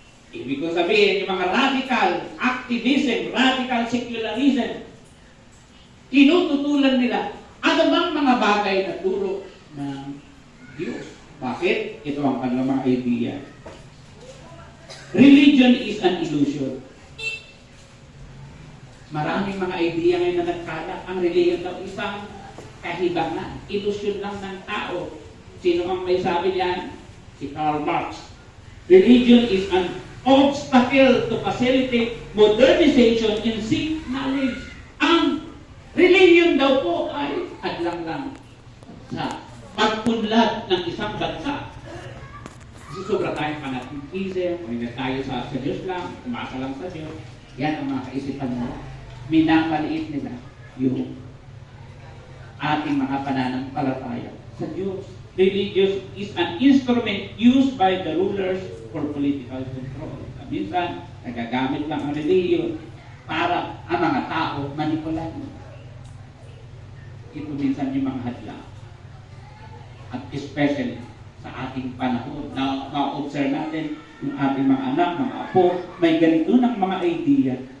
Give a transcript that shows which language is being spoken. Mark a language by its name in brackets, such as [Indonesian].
[Filipino] Ibig ko sabihin, yung mga [English] radical activism, radical secularism, [Filipino] tinututulan nila ano bang mga bagay na turo ng Diyos. Bakit? Ito ang kanilang mga idea. [English] Religion is an illusion. [Filipino] Maraming mga idea ngayon na nagkalat. Ang religion daw isang kahibangan. Illusion lang ng tao. Sino ang may sabi niyan? Si Karl Marx. [English] Religion is an obstacle to facilitate modernization and seek knowledge. [Filipino] Ang religion daw po ay adlang lang sa pagpunlad ng isang bansa. Kasi sobra tayong fanatism, o hindi tayo sa Diyos lang, umasa lang sa Diyos. Yan ang mga kaisipan mo. Minamaliit nila yung ating mga pananampalataya sa Diyos. [English] Religious is an instrument used by the rulers for political control. [Filipino] Minsan, nagagamit lang ang religion para ang mga tao manipulan. Ito minsan yung mga hadlang. At especially sa ating panahon, na-observe natin yung ating mga anak, mga apo, may ganito ng mga idea.